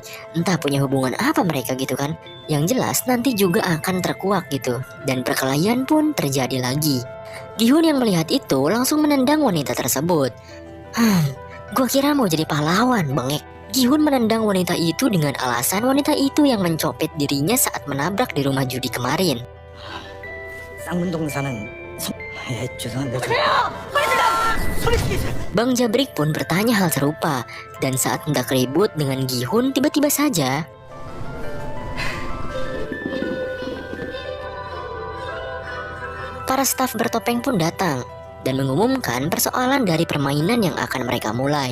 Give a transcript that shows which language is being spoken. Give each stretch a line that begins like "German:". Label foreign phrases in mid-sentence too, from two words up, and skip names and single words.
Indonesian: Entah punya hubungan apa mereka gitu kan. Yang jelas nanti juga akan terkuak gitu. Dan perkelahian pun terjadi lagi. Gihun yang melihat itu langsung menendang wanita tersebut. Gua kira mau jadi pahlawan, bengek. Gihun menendang wanita itu dengan alasan wanita itu yang mencopet dirinya saat menabrak di rumah judi kemarin.
Korean: 쌍문동 사는 죄송한데
Indonesian: Bang Jabrik pun bertanya hal serupa, dan saat hendak ribut dengan Gihun, tiba-tiba saja para staf bertopeng pun datang dan mengumumkan persoalan dari permainan yang akan mereka mulai.